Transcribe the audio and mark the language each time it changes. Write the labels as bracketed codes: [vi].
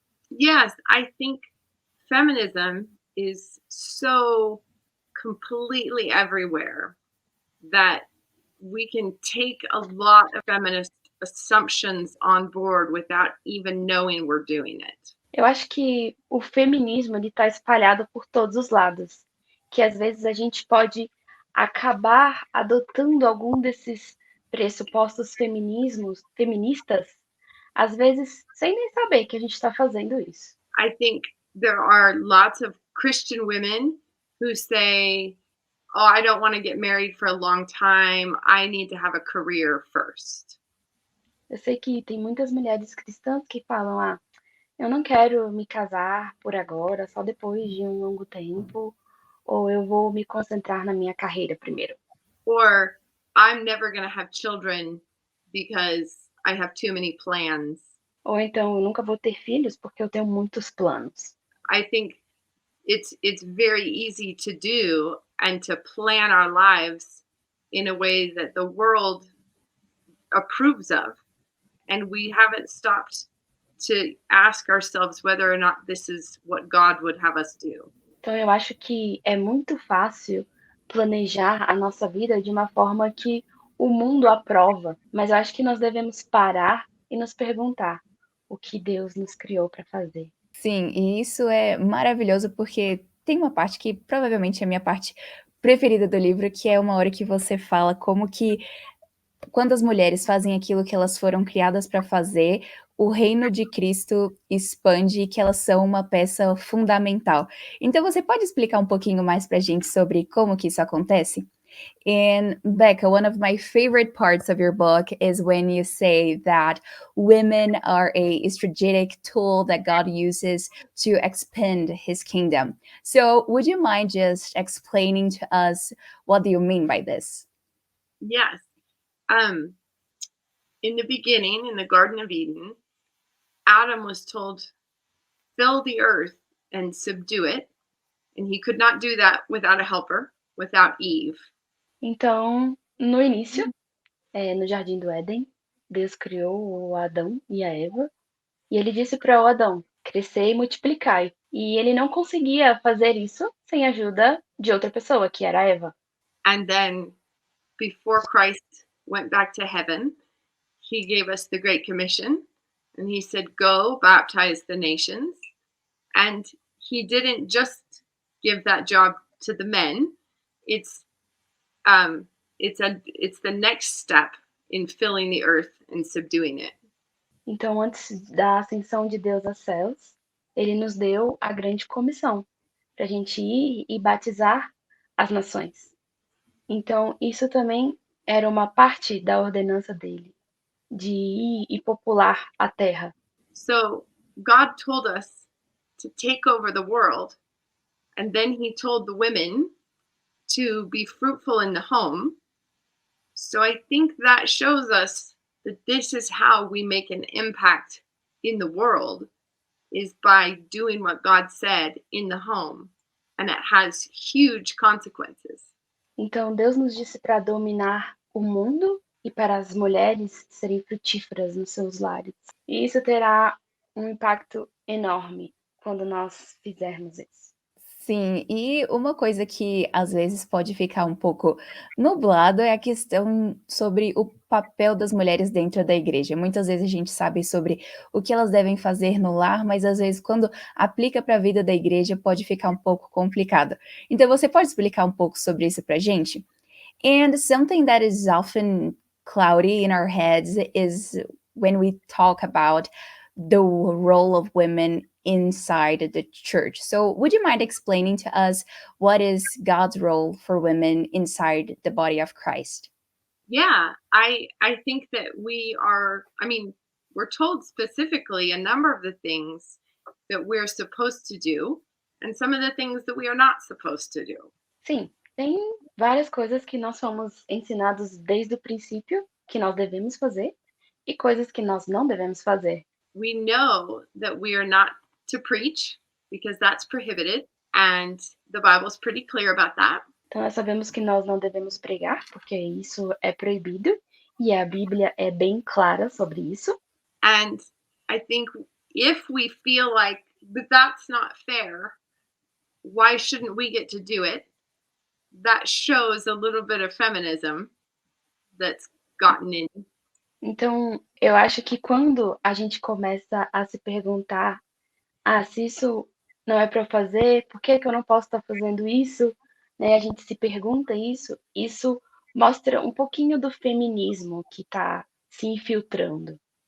[en] Yes, I think feminism is so completely everywhere that we can take a lot of feminist assumptions on board without even knowing we're doing it. [pt] Eu acho que o feminismo ele está espalhado por todos os lados, que às vezes a gente pode acabar adotando algum desses pressupostos feministas, às vezes sem nem saber que a gente está fazendo isso. [en] I think there are lots of Christian women who say, "Oh, I don't want to get married for a long time. I need to have a career first." [pt] Eu sei que tem muitas mulheres cristãs que falam: ah, eu não quero me casar por agora, só depois de um longo tempo, ou eu vou me concentrar na minha carreira primeiro. [en] Or I'm never going to have children because I have too many plans. [pt] Ou então eu nunca vou ter filhos porque eu tenho muitos planos. [en] I think it's very easy to do and to plan our lives in a way that the world approves of, and we haven't stopped to ask ourselves whether or not this is what God would have us do. [pt] Então eu acho que é muito fácil planejar a nossa vida de uma forma que o mundo aprova, mas eu acho que nós devemos parar e nos perguntar o que Deus nos criou para fazer. Sim, e isso é maravilhoso porque tem uma parte que provavelmente é a minha parte preferida do livro, que é uma hora que você fala como que quando as mulheres fazem aquilo que elas foram criadas para fazer, o reino de Cristo expande e que elas são uma peça fundamental. Então você pode explicar um pouquinho mais para a gente sobre como que isso acontece? [en] And Becca, one of my favorite parts of your book is when you say that women are a strategic tool that God uses to expand his kingdom. So, would you mind just explaining to us what do you mean by this? Yes. Um, in the beginning, in the Garden of Eden, Adam was told, fill the earth and subdue it. And he could not do that without a helper, without Eve. [pt] Então, no início, no Jardim do Éden, Deus criou o Adão e a Eva, e ele disse para o Adão, crescer e multiplicai. E ele não conseguia fazer isso sem a ajuda de outra pessoa, que era a Eva. [en] And then before Christ went back to heaven, he gave us the Great Commission. And he said, go baptize the nations. And he didn't just give that job to the men. It's the next step in filling the earth and subduing it. [pt] Então, antes da ascensão de Deus aos céus, ele nos deu a grande comissão para a gente ir e batizar as nações. Então, isso também era uma parte da ordenança dele, de ir e popular a terra. [en] So God told us to take over the world, and then he told the women to be fruitful in the home. So I think that shows us that this is how we make an impact in the world, is by doing what God said in the home, and it has huge consequences. [pt] Então, Deus nos disse para dominar o mundo e para as mulheres serem frutíferas nos seus lares. E isso terá um impacto enorme quando nós fizermos isso. Sim, e uma coisa que às vezes pode ficar um pouco nublado é a questão sobre o papel das mulheres dentro da igreja. Muitas vezes a gente sabe sobre o que elas devem fazer no lar, mas às vezes quando aplica para a vida da igreja pode ficar um pouco complicado. Então você pode explicar um pouco sobre isso para a gente? [en] And something that is often cloudy in our heads is when we talk about the role of women inside the church. So, would you mind explaining to us what is God's role for women inside the body of Christ? Yeah, I think that we're told specifically a number of the things that we're supposed to do and some of the things that we are not supposed to do. [pt] Sim, tem várias coisas que nós fomos ensinados desde o princípio que nós devemos fazer e coisas que nós não devemos fazer. [en] We know that we are not to preach because that's prohibited, and the Bible's pretty clear about that. [pt] Então, nós sabemos que nós não devemos pregar, porque isso é proibido, e a Bíblia é bem clara sobre isso. [en] And I think if we feel like that's not fair, why shouldn't we get to do it? That shows a little bit of feminism that's gotten in. [pt] Então, eu acho que quando a gente começa a se perguntar, se isso não é para eu fazer, por que que eu não posso estar fazendo isso? Né? A gente se pergunta isso mostra um pouquinho do feminismo que está se infiltrando.